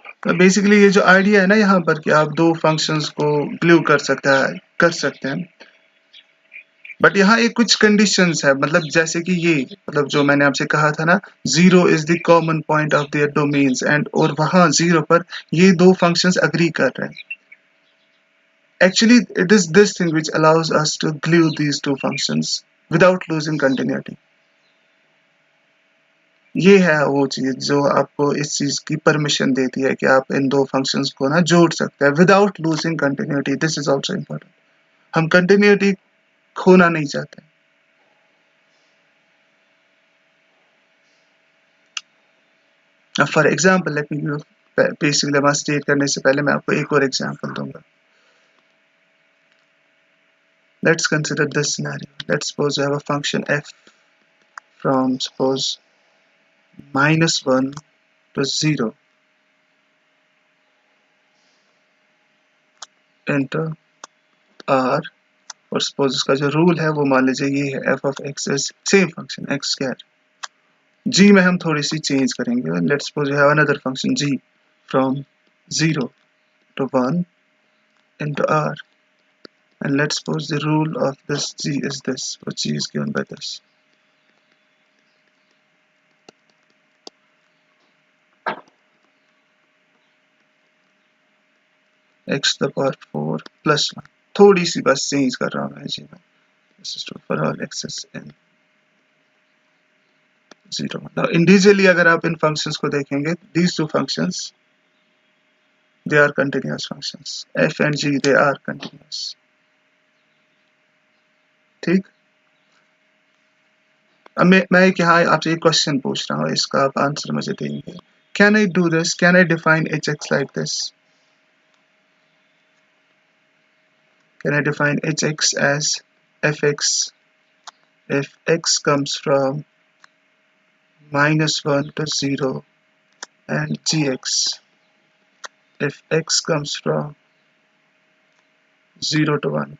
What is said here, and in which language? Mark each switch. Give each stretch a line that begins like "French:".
Hindi: तो बेसिकली ये जो आइडिया है ना यहाँ पर कि आप दो फंक्शंस को ग्लू कर सकते हैं, बट यहाँ एक कुछ कंडीशंस है, मतलब जैसे कि ये मतलब जो मैंने आपसे कहा था ना,
English: zero is the common point of their domains and
Hindi: और वहां जीरो पर ये दो फंक्शंस अग्री कर रहे हैं।
English: Actually, it is this thing which allows us to glue these two functions without losing continuity।
Hindi: ये है वो चीज जो आपको इस चीज की परमिशन देती है कि आप इन दो फंक्शंस को ना जोड़ सकते हैं
English: Without losing continuity. This is also important,
Hindi: हम कंटिन्यूटी खोना नहीं चाहते।
English: for example let me give
Hindi: basic lemma state करने से पहले मैं आपको एक और एग्जाम्पल दूंगा।
English: Let's consider this scenario. Let's suppose you have a function f from suppose -1 to 0 into r,
Hindi: और suppose इसका जो रूल है वो मान लीजिए ये है
English: f of x is same function x square।
Hindi: g में हम थोड़ी सी चेंज करेंगे।
English: Let's suppose you have another function g from 0 to 1 into r, and let's suppose the rule of this g is this, which g is given by this। x to the power 4 plus 1,
Hindi: थोड़ी सी बस change कर रहा हूँ मैं जी में।
English: This is true for all x's in 0. Now individually
Hindi: अगर आप इन functions को देखेंगे,
English: these two functions they are continuous functions. f and g they are continuous.
Hindi: ठीक। अब मैं एक यहाँ आपसे एक क्वेश्चन पूछ रहा हूँ, इसका आप आंसर मुझे देंगे।
English: Can I do this? Can I define hx like this? Can I define hx as fx if x comes from -1 to 0 and gx if x comes from 0 to 1?